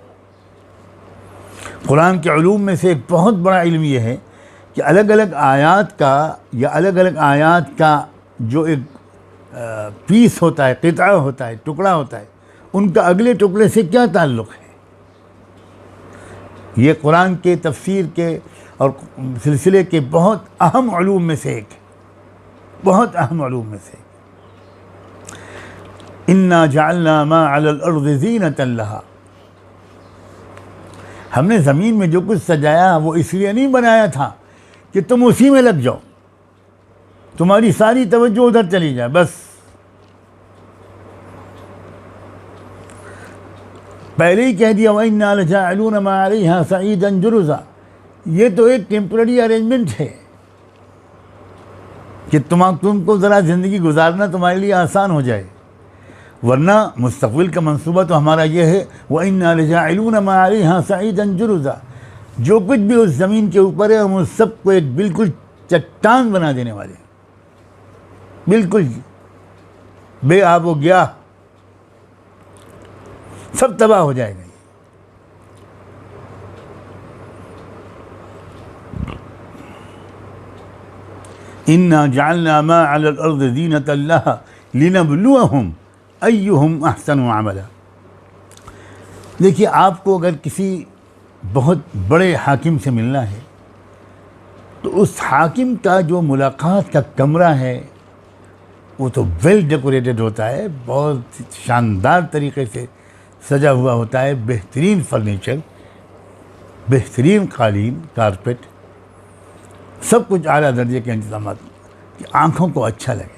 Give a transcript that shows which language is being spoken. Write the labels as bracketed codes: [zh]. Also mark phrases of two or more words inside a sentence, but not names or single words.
[hi] कुरान के उलूम में से एक बहुत बड़ा इल्म ये है कि अलग अलग आयत का जो एक पीस होता है, क़िता होता है, टुकड़ा होता है, उनका अगले टुकड़े से क्या ताल्लुक़ है। ये कुरान के तफसीर के और सिलसिले के बहुत अहम उलूम में से एक है, बहुत अहम उलूम में से। [ar] إنا جعلنا ما على الأرض زينة لها, [hi] हमने ज़मीन में जो कुछ सजाया वो इसलिए नहीं बनाया था कि तुम उसी में लग जाओ, तुम्हारी सारी तवज्जो उधर चली जाए बस। पहले ही कह दिया [ar] وإنا لجاعلون ما عليها صعيدا جرزا, [hi] ये तो एक [en] temporary arrangement [hi] है कि तुमको ज़रा ज़िंदगी गुजारना तुम्हारे लिए आसान हो जाए, वरना मुस्तक़बिल का मंसूबा तो हमारा ये है [ar] وإنا لجاعلون ما عليها صعيدا جرزا, [hi] जो कुछ भी उस ज़मीन के ऊपर है हम उस सबको एक बिल्कुल चट्टान बना देने वाले, बिल्कुल बेआब हो गया, सब तबाह हो जाएगा। [ar] إنا جعلنا ما على الأرض زينة لها لنبلوهم أيهم أحسن عملا. [hi] देखिए, आपको अगर किसी बहुत बड़े हाकिम से मिलना है तो उस हाकिम का जो मुलाकात का कमरा है वो तो [en] well decorated [hi] होता है, बहुत शानदार तरीके से सजा हुआ होता है, बेहतरीन फर्नीचर, बेहतरीन कालीन, कारपेट, सब कुछ आला दर्जे के इंतजाम कि आँखों को अच्छा लगे।